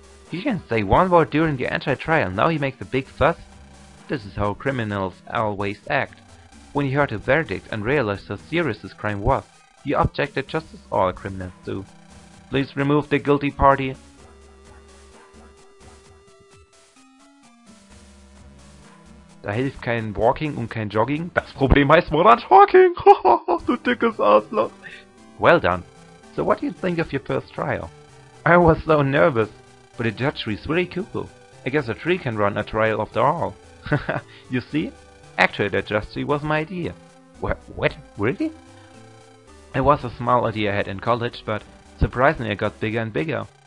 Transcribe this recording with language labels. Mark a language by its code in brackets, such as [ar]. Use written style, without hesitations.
[en] He didn't say one word during the anti-trial, now he makes a big fuss? This is how criminals always act. When he heard the verdict and realized how serious this crime was, he objected just as all criminals do. Please remove the guilty party. [de] Da hilft kein Walking und kein Jogging. Das Problem heißt Modern Talking. Du dickes Arschloch. [en] Well done. So what do you think of your first trial? I was so nervous, but the judge is really cool. I guess a tree can run a trial after all. You see? Actually, that justice was my idea. What? Really? It was a small idea I had in college, but surprisingly it got bigger and bigger.